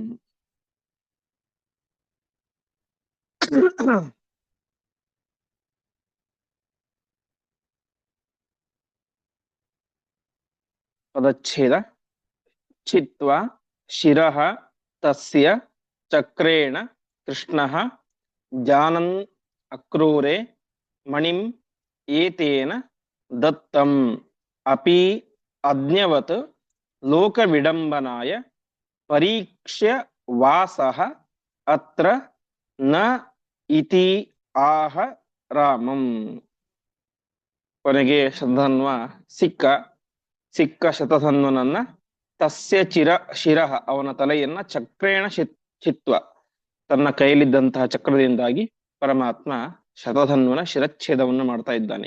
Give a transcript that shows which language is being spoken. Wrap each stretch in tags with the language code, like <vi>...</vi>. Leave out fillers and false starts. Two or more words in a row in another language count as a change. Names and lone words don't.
<kn>ಪದಚ್ಛೇದ.</kn> <sa>ಚಿತ್ವಾ ಶಿರಃ ತಸ್ಯ ಚಕ್ರೇಣ ಕೃಷ್ಣಃ ಜಾನನ್ ಅಕ್ರೂರೆ ಮಣಿಂ ಏತೇನ ದತ್ತಂ ಅಪಿ ಅಜ್ಞವತ್ ಲೋಕ ವಿಡಂಬನಾಯ ಪರೀಕ್ಷ್ಯ ವಾಸಃ ಅತ್ರ ನ ಇತಿ ಆಹ ರಾಮಂ.</sa> <kn>ಕೊನೆಗೆ ಶತಧನ್ವ ಸಿಕ್ಕ ಶತಧನ್ವನನ್ನ</kn> <sa>ತಸ್ಯ ಶಿರಃ</sa> <kn>ಅವನ ತಲೆಯನ್ನ</kn> <sa>ಚಕ್ರೇಣ ಚಿತ್ವ</sa> <kn>ತನ್ನ ಕೈಯಲ್ಲಿದ್ದಂತಹ ಚಕ್ರದಿಂದಾಗಿ ಪರಮಾತ್ಮ ಶತಧನ್ವನ ಶಿರಚ್ಛೇದವನ್ನು ಮಾಡ್ತಾ ಇದ್ದಾನೆ.</kn>